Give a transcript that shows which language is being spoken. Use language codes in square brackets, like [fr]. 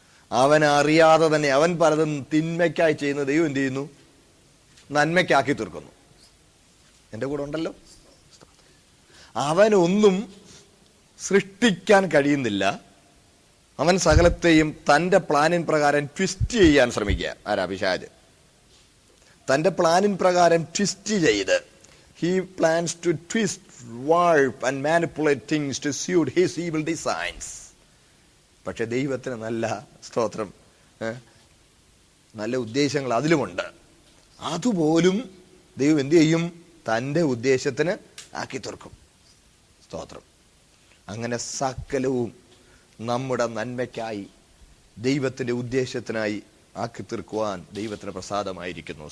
[ml] അവൻ അറിയാതെ തന്നെ അവൻ പലതും തിന്മയ്ക്കായി ചെയ്യുന്ന ദൈവം എന്ത് ചെയ്യുന്നു? നന്മയ്ക്കാക്കി തീർക്കുന്നു. എൻ്റെ കൂടെ ഉണ്ടല്ലോ. അവനൊന്നും സൃഷ്ടിക്കാൻ കഴിയുന്നില്ല. അവൻ സകലത്തെയും തൻ്റെ പ്ലാനിൻ പ്രകാരം ട്വിസ്റ്റ് ചെയ്യാൻ ശ്രമിക്കുക. ആരാ? പിശാച്. തൻ്റെ പ്ലാനിൻ പ്രകാരം ട്വിസ്റ്റ് ചെയ്ത്, [en] he plans to twist, warp and manipulate things to suit his evil designs. [ml] പക്ഷെ ദൈവത്തിന് നല്ല സ്തോത്രം, നല്ല ഉദ്ദേശങ്ങൾ അതിലുമുണ്ട്. അതുപോലും ദൈവം എന്ത് ചെയ്യും? തൻ്റെ ഉദ്ദേശത്തിന് ആക്കി തീർക്കും. സ്തോത്രം. അങ്ങനെ സകലവും നമ്മുടെ നന്മയ്ക്കായി, ദൈവത്തിൻ്റെ ഉദ്ദേശത്തിനായി ആക്കി തീർക്കുവാൻ ദൈവത്തിന് പ്രസാദമായിരിക്കുന്നു.